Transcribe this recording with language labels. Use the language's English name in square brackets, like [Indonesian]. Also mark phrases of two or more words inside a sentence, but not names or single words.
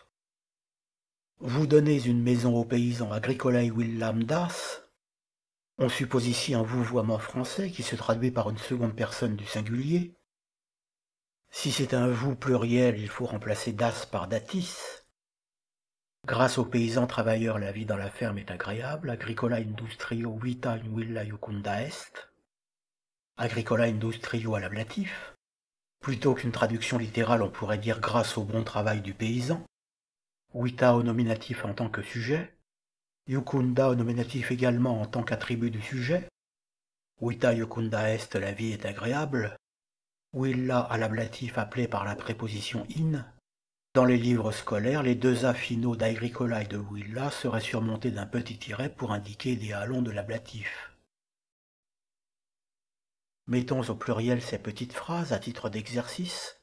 [French] Vous donnez une maison au paysan [Latin] agricolae villam das. [French] On suppose ici un vouvoiement français qui se traduit par une seconde personne du singulier. Si c'est un vous pluriel, il faut remplacer das par datis. Grâce aux paysans travailleurs, la vie dans la ferme est agréable. [Latin] Agricola industrio vita in villa iucunda est. Agricola industrio [French] à l'ablatif. Plutôt qu'une traduction littérale, on pourrait dire grâce au bon travail du paysan. Vita au nominatif en tant que sujet. Iucunda au nominatif également en tant qu'attribut du sujet. [Latin] Vita iucunda est, [French] la vie est agréable. Villa à l'ablatif appelé par la préposition in. Dans les livres scolaires, les deux A finaux d'agricola et de villa seraient surmontés d'un petit tiret pour indiquer les halons de l'ablatif. Mettons au pluriel ces petites phrases à titre d'exercice.